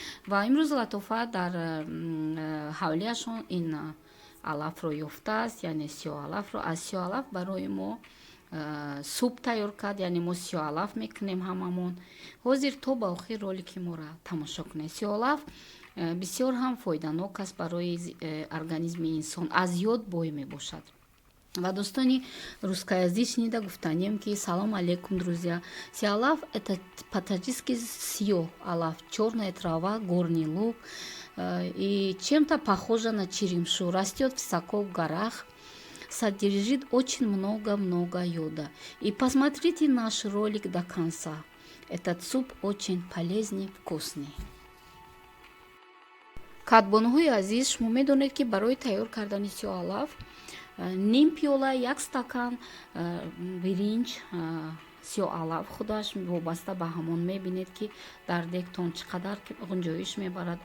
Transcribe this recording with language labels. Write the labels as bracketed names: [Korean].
[Tajik] Ва имрӯз Латофат дар ҳавлияшон ин алафро ёфтааст, яъне сиёалафро. Аз сиёалаф барои мо суп тайёр кард, яъне мо сиёалаф мекунем ҳамамон. Ҳозир то ба охир ролики моро тамошо кунед. Сиёалаф бисёр ҳам фоиданок аст барои организми инсон, аз ёд бой мебошад. Ва дӯстони [Russian] русскоязичные [Tajik] шнида гуфтанем, ки салом алейкум, [Russian] друзья. Сиёалаф – это по-таджикски [Tajik] сиёҳ алаф, [Russian] чёрная трава, горный лук и чем-то похожа на черемшу. Растет высоко в горах, содержит очень много йода. И посмотрите наш ролик до конца. Этот суп очень полезный, вкусный. [Tajik] Кадбонҳои азиз, шумо медонед, ки барои тайёр кардани сиёалаф ним пиёла, як стакан биринҷ сиёалаф худаш вобаста ба ҳамон мебинед, ки дар дегтон чӣ қадар ғунҷоиш мебарад.